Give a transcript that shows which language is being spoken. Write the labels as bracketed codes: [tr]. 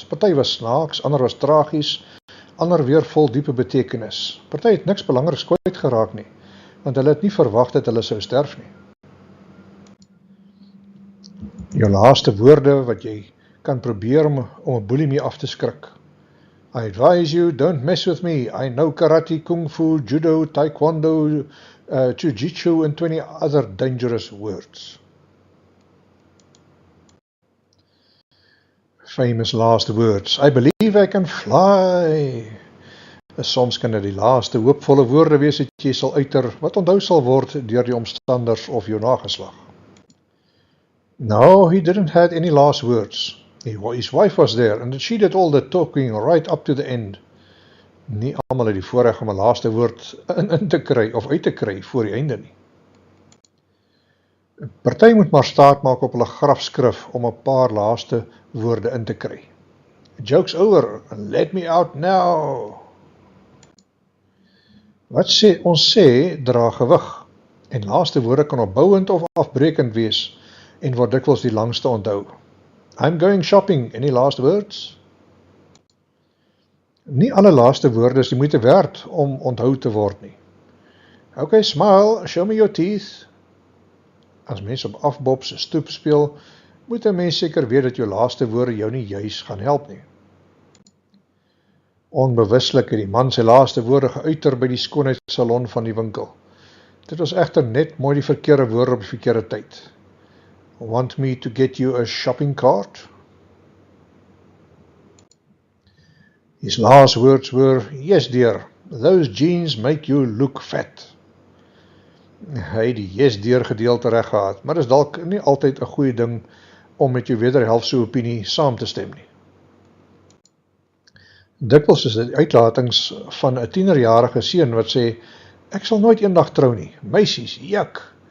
[af] Party was snaaks, ander was tragies, ander weer vol diepe betekenis. Party het niks belangriks kwyt geraak nie, want hulle het nie verwag dat hulle sou sterf nie. Jou laaste woorde wat jy kan probeer om 'n boelie mee af te skrik. [en] I advise you, don't mess with me. I know karate, kung fu, judo, taekwondo, jiu-jitsu and 20 other dangerous words. Famous last words. I believe I can fly. [af] Soms kan dit die laaste hoopvolle woorde wees wat jy sal uiter, wat onthou sal word deur die omstanders of jou nageslag. [en] No, he didn't have any last words. His wife was there, and she did all the talking right up to the end. [af] Nie almal het die voorreg om 'n laaste woord in te kry, of uit te kry, voor die einde nie. Party moet maar staat maak op hulle grafskrif om 'n paar laaste woorde in te kry. [en] Joke's over, let me out now. [af] Wat ons sê, dra gewig, en laaste woorde kan opbouend of afbrekend wees, en word dikwels die langste onthou. [en] I'm going shopping, any last words? [af] Nie alle laaste woorde is die moeite werd om onthou te word nie. [en] Okay, smile, show me your teeth. [af] As mens op afbob se stoep speel, moet 'n mens seker weet dat jou laaste woorde jou nie juis gaan help nie. Onbewuslik het die man sy laaste woorde geuiter by die skoonheidssalon van die winkel. Dit was egter net mooi die verkeerde woorde op die verkeerde tyd. [en] Want me to get you a shopping cart? His last words were, yes dear, those jeans make you look fat. [af] Hy het die [en] yes dear [af] gedeelte reg gehad, maar is dalk nie altyd 'n goeie ding om met jou wederhelfse opinie saam te stem nie. Dikwels is dit uitlatings van 'n 10-jarige seun wat sê, ek sal nooit eendag trou nie, meisies, juk.